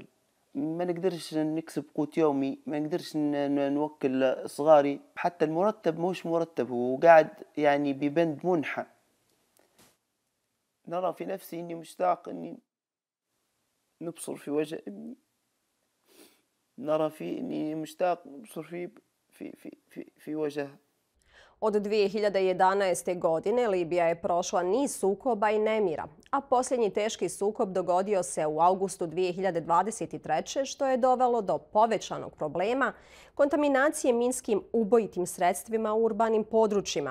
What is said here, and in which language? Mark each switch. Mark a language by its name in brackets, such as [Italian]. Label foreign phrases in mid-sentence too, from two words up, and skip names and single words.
[Arabic] ما نقدرش نكسب قوت يومي، ما نقدرش نوكل صغاري، حتى المرتب مش مرتب، هو قاعد يعني ببند منحى. نرى في نفسي إني مشتاق إني نبصر في وجه ابني، نرى في إني مشتاق نبصر في وجهه. [Bosnian] Od 2011. godine Libija je prošla niz sukoba i nemira, a posljednji teški sukob dogodio se u avgustu 2023. što je dovelo do povećanog problema kontaminacije minskim ubojitim sredstvima u urbanim područjima.